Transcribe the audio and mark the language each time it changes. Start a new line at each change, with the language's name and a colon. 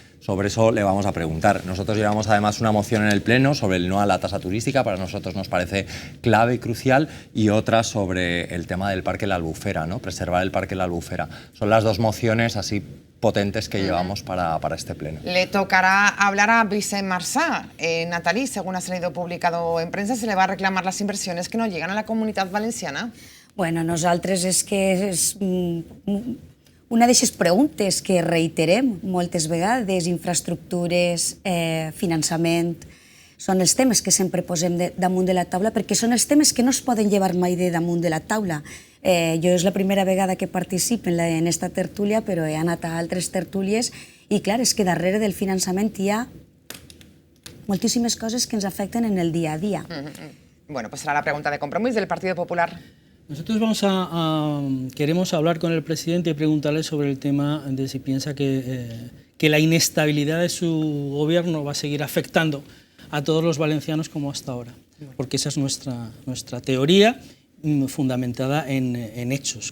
Spanish: Sobre eso le vamos a preguntar. Nosotros llevamos además una moción en el Pleno sobre el no a la tasa turística, para nosotros nos parece clave y crucial, y otra sobre el tema del Parque La Albufera, ¿no? Preservar el Parque La Albufera. Son las dos mociones así potentes que llevamos para este Pleno. Le tocará hablar a Vicent Marsà. Nathalie, según ha salido publicado en prensa, se le va a reclamar las inversiones que no llegan a la Comunitat Valenciana.
Catalan: Bueno, nosaltres és que és una d'aquestes preguntes que reiterem moltes vegades, infraestructures, finançament, són els temes que sempre posem damunt de la taula, perquè són els temes que no es poden llevar mai de damunt de la taula. Jo és la primera vegada que participo en esta tertúlia, però he anat a altres tertúlies, i clar, és que darrere del finançament hi ha moltíssimes coses que ens afecten en el dia a dia.
Spanish: Bueno, pues será la pregunta de Compromís del Partido Popular. Nosotros queremos hablar con el presidente y preguntarle sobre el tema de si piensa que la inestabilidad de su gobierno va a seguir afectando a todos los valencianos como hasta ahora, porque esa es nuestra teoría fundamentada en hechos.